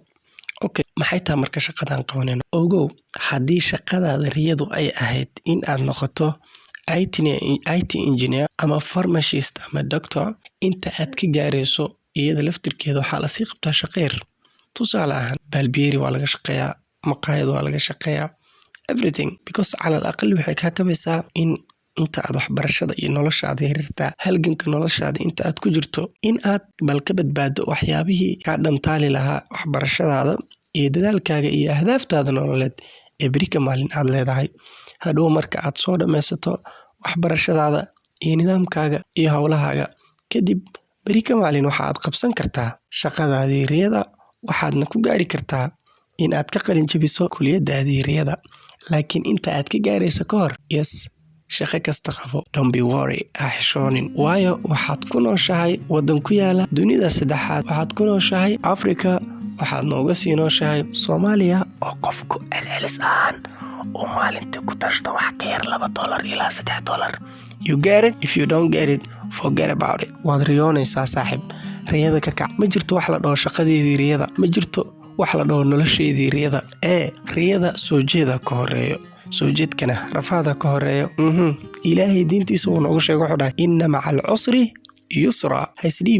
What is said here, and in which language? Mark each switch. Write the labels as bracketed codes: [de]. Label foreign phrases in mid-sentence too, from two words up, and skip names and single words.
[so] Okay, maxay tahay marka shaqadan qabanayno? Ogow, haddii shaqadaada riyadu ay ahayd in aad noqoto [en] IT engineer [so] ama pharmacist ama doctor, inta aad ka gaarayso iyada laftirkeeda waxaa la sii qabtaa shaqo yar. Tusaale ahaan, balbeeri waa laga shaqeeyaa, maqaayad waa laga shaqeeyaa, [en] everything, because [so] calal aqal waxay kaa kabaysaa in inta aad waxbarashada iyo noloshaada yarirtaa, halganka noloshaada inta aad ku jirto, in aad bal ka badbaado waxyaabihii kaa dhantaali lahaa waxbarashadaada iyo dadaalkaaga iyo ahdaaftaada nololeed ee berika maalin aad leedahay. Hadhow marka aad soo dhammaysato waxbarashadaada iyo nidaamkaaga iyo howlahaaga, kadib berika maalin waxa aad qabsan kartaa shaqadaadii riyada, waxaadna ku gaari kartaa in aad ka qalin jabiso kuliyadaadii riyada. Laakiin inta aad ka gaarayso ka hor, yes, shaqo kasta qabo, [en] don't be worry, [so] ha xishoonin, waayo waxaad ku nooshahay waddan ku yaala dunida saddexaad, waxaad ku nooshahay Afrika, waxaad nooga sii nooshahay Soomaaliya oo qofku celcelis ahaan oo maalintii ku tashto wax ka yar $2 ilaa $3. [en] You get it? If you don't get it, forget about it. [so] Waad riyoonaysaa saaxib, riyada ka kac. Ma jirto wax la dhaho shaqadeedii riyada, ma jirto wax la dhaho nolosheedii riyada. Riyada soo jeeda ka horeeyo, soo jeedkana rafaada ka horeeyo. Ilaahay diintiisa uu noogu sheego wuxuu dhahay [ar] إن مع العسر يسرا.